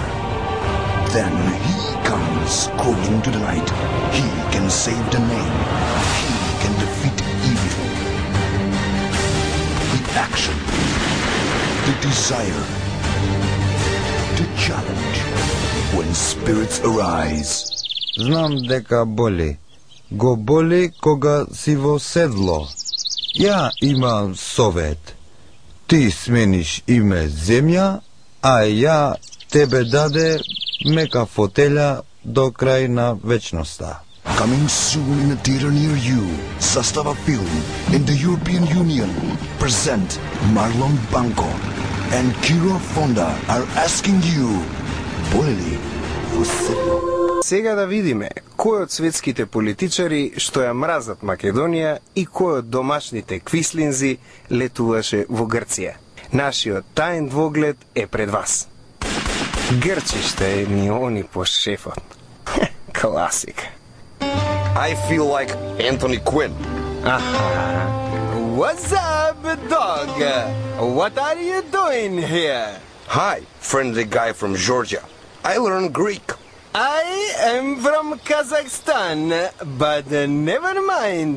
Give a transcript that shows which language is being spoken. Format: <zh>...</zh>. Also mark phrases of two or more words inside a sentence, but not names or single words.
<en>Then he comes crawling to the night. He can save the name. He can defeat evil. The action, the desire, the challenge. When spirits arise.</en> <mk>Знам дека боли. Го боли кога си во седло. Ја имам совет. Ти смениш име земја, а ја тебе даде мека фотеља до крај на вечноста.</mk> <en>Coming soon in a theater near you, Zastava Film and the European Union present Marlon Banco and Kiro Fonda are asking you,</en> <mk>боли ли во седло? Сега да видиме кој од светските политичари што ја мразат Македонија и кој од домашните квислинзи летуваше во Грција. Нашиот таен двоглед е пред вас. Грчи ще ни они по шефот. Класик.</mk> <en>I feel like Anthony Quinn. What's up, dog? What are you doing here? Hi, friendly guy from Georgia. I learned Greek. I am from Kazakhstan, but never mind.</en>